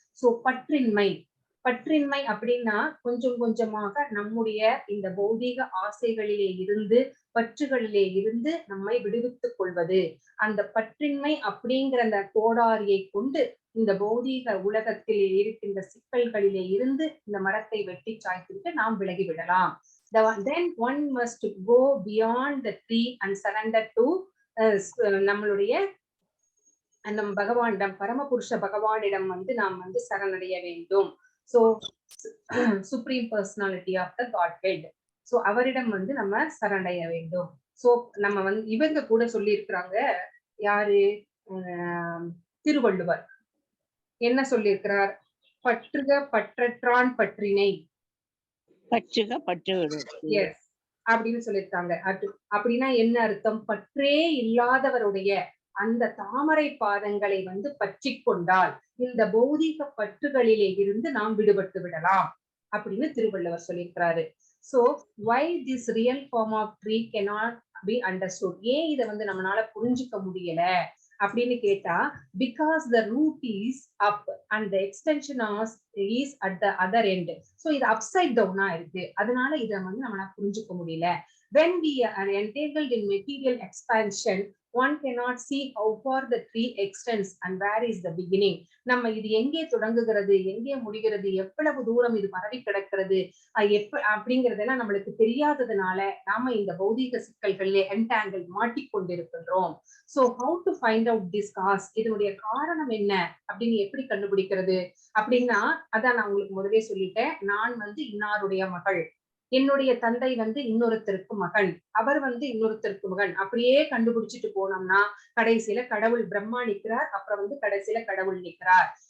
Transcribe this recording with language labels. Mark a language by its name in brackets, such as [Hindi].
[Tamil] So பற்றின்மை, பற்றின்மை அப்படின்னா கொஞ்சம் கொஞ்சமாக நம்முடைய இந்த பௌதீக ஆசைகளிலே இருந்து, பற்றுகளிலே இருந்து நம்மை விடுவித்துக் கொள்வது. அந்த பற்றின்மை அப்படிங்கிற அந்த கோடாரியை கொண்டு இந்த பௌதீக உலகத்திலே இருக்கின்ற சிக்கல்களிலே இருந்து இந்த மரத்தை வெட்டி சாய்த்துவிட்டு நாம் விலகிவிடலாம். [English] Then one must go beyond the tree and surrender to [Tamil] நம்மளுடைய நம் பகவானிடம், பரமபுருஷ பகவானிடம் நாம் சரணடைய வேண்டும். [English] So supreme personality of the Godhead. [Tamil] So அவரிடம் நம்ம சரணடைய வேண்டும். சோ நம்ம இவங்க கூட சொல்லி இருக்கிறாங்க, யாரு, திருவள்ளுவர் என்ன சொல்லியிருக்கிறார், பற்றுக பற்றற்றான் பற்றினை, பற்றுக பற்று எஸ் அப்படின்னு சொல்லியிருக்காங்க. அப்படின்னா என்ன அர்த்தம்? பற்றே இல்லாதவருடைய அந்த தாமரை பாதங்களை பற்றி கொண்டால் இந்த பௌதீக பற்றுகளிலே இருந்து நாம் விடுபட்டு விடலாம் அப்படின்னு திருவள்ளுவர் சொல்லியிருக்கிறாரு. [English] So why this real form of tree cannot be understood. [Tamil] ஏன் இதை வந்து நம்மளால புரிஞ்சுக்க முடியல அப்படின்னு கேட்டா, [English] because the root is up and the extension is at the other end. [Tamil] So இது [English] upside down [Tamil] இருக்கு, அதனால இதை வந்து நம்மளால புரிஞ்சுக்க முடியல. [English] When we are entangled in material expansion, one cannot see how far the tree extends and where is the beginning. [Tamil] நம்ம இது எங்கே தொடங்குகிறது, எங்கே முடிகிறது, எவ்வளவு தூரம் இது பரவி கிடக்கிறது அப்படிங்கறதெல்லாம் நம்மளுக்கு தெரியாததுனால நாம இந்த பௌதீக சிக்கல்களிலே entangle மாட்டிக்கொண்டிருக்கின்றோம். [English] So how to find out this cause? [Tamil] இதனுடைய காரணம் என்ன அப்படின்னு எப்படி கண்டுபிடிக்கிறது அப்படின்னா, அதான் நான் உங்களுக்கு முதலே சொல்லிட்டேன். நான் வந்து இன்னாருடைய மகள், என்னுடைய தந்தை வந்து இன்னொருத்தருக்கு மகன், அவர் வந்து இன்னொருத்தருக்கு மகன், அப்படியே கண்டுபிடிச்சிட்டு போனோம்னா கடைசியில கடவுள் பிரம்மா நிற்கிறார், அப்புறம் வந்து கடைசியில கடவுள் நிற்கிறார்.